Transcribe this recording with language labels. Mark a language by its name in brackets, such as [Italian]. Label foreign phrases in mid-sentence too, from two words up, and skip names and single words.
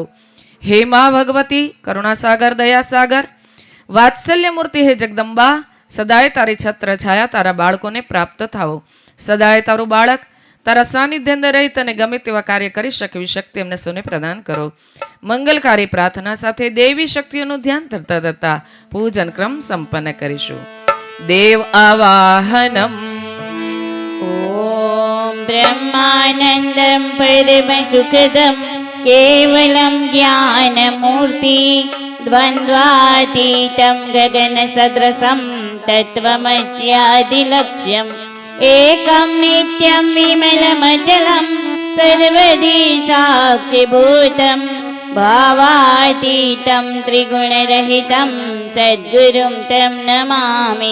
[Gujarati] હે મા ભગવતી, કરુણાસાગર, દયાસાગર, વાત્સલ્ય મૂર્તિ હે જગદંબા, સદાય તારી છત્ર છાયા તારા બાળકોને પ્રાપ્ત થાવો. સદાય તારું બાળક તારા સાનિધ્ય અંદર રહી તને ગમે તેવા કાર્ય કરી શકે એવી શક્તિ અમને સૌને પ્રદાન કરો. મંગલકારી પ્રાર્થના સાથે દેવી શક્તિઓનું ધ્યાન ધરતા ધરતા પૂજન ક્રમ સંપન્ન કરીશું. [Sanskrit] देव आवाहनम. ॐ ब्रह्मानन्दं परमसुखदं केवलं ज्ञानमूर्ति द्वन्द्वातीतं गगनसदृशं तत्त्वमस्यादिलक्ष्यम् एकं नित्यं विमलमचलं सर्वधी साक्षिभूतं भावातीतं त्रिगुणरहितं सद्गुरुं तं नमामि.